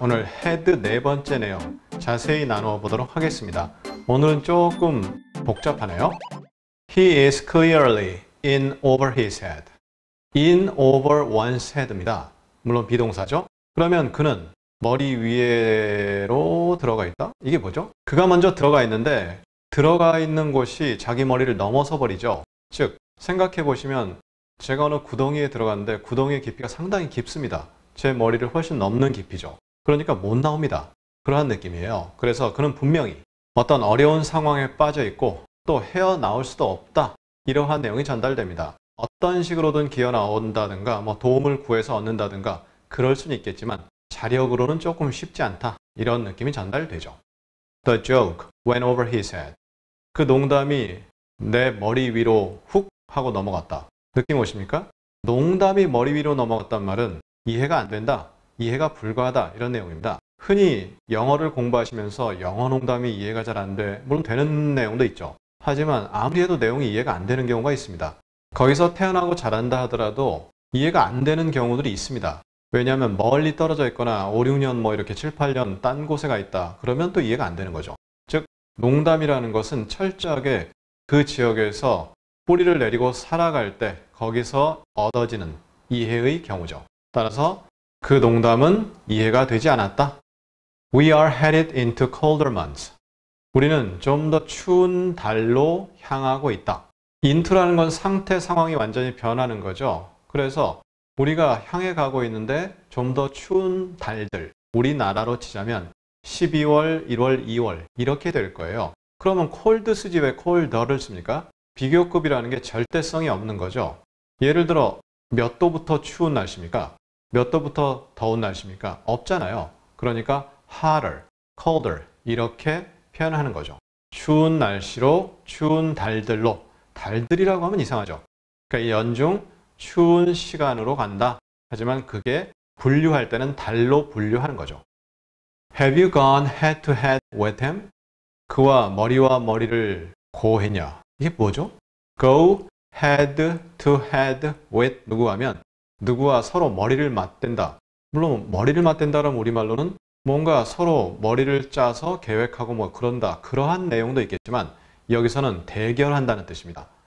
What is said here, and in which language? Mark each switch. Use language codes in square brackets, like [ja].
[ko] 오늘 헤드 네 번째 내용 자세히 나누어 보도록 하겠습니다. 오늘은 조금 복잡하네요. [en] He is clearly in over his head. in over one's head입니다. [ko] 물론 비동사죠. 그러면 그는 머리 위로 들어가 있다? 이게 뭐죠? 그가 먼저 들어가 있는데 들어가 있는 곳이 자기 머리를 넘어서 버리죠. 즉, 생각해 보시면 제가 어느 구덩이에 들어갔는데 구덩이의 깊이가 상당히 깊습니다. 제 머리를 훨씬 넘는 깊이죠. 그러니까 못 나옵니다. 그러한 느낌이에요. 그래서 그는 분명히 어떤 어려운 상황에 빠져 있고 또 헤어나올 수도 없다. 이러한 내용이 전달됩니다. 어떤 식으로든 기어 나온다든가 도움을 구해서 얻는다든가 그럴 수는 있겠지만 자력으로는 조금 쉽지 않다. 이런 느낌이 전달되죠. [en] The joke went over his head. [ko] 그 농담이 내 머리 위로 훅 하고 넘어갔다. 느낌 오십니까? 농담이 머리 위로 넘어갔단 말은 이해가 안 된다, 이해가 불가하다 이런 내용입니다. 흔히 영어를 공부하시면서 영어 농담이 이해가 잘 안 돼, 물론 되는 내용도 있죠. 하지만 아무리 해도 내용이 이해가 안 되는 경우가 있습니다. 거기서 태어나고 자란다 하더라도 이해가 안 되는 경우들이 있습니다. 왜냐하면 멀리 떨어져 있거나 5, 6년 이렇게 7, 8년 딴 곳에 가 있다. 그러면 또 이해가 안 되는 거죠. 즉 농담이라는 것은 철저하게 그 지역에서 뿌리를 내리고 살아갈 때 거기서 얻어지는 이해의 경우죠. 따라서 그 농담은 이해가 되지 않았다. [en] We are headed into colder months. [ko] 우리는 좀 더 추운 달로 향하고 있다. into라는 건 상태, 상황이 완전히 변하는 거죠. 그래서 우리가 향해 가고 있는데 좀 더 추운 달들, 우리나라로 치자면 12월, 1월, 2월 이렇게 될 거예요. 그러면 cold 쓰지 왜 colder를 씁니까? 비교급이라는 게 절대성이 없는 거죠. 예를 들어 몇 도부터 추운 날씨입니까? 몇 도부터 더운 날씨입니까? 없잖아요. 그러니까 hotter, colder 이렇게 표현하는 거죠. 추운 날씨로, 추운 달들로. 달들이라고 하면 이상하죠. 그러니까 이 연중 추운 시간으로 간다. 하지만 그게 분류할 때는 달로 분류하는 거죠. [en] Have you gone head to head with him? [ko] 그와 머리를 고했냐? 이게 뭐죠? [en] Go head to head with [ko] 누구 하면 누구와 서로 머리를 맞댄다. 물론 머리를 맞댄다라는 우리말로는 뭔가 서로 머리를 짜서 계획하고 그런다. 그러한 내용도 있겠지만 여기서는 대결한다는 뜻입니다.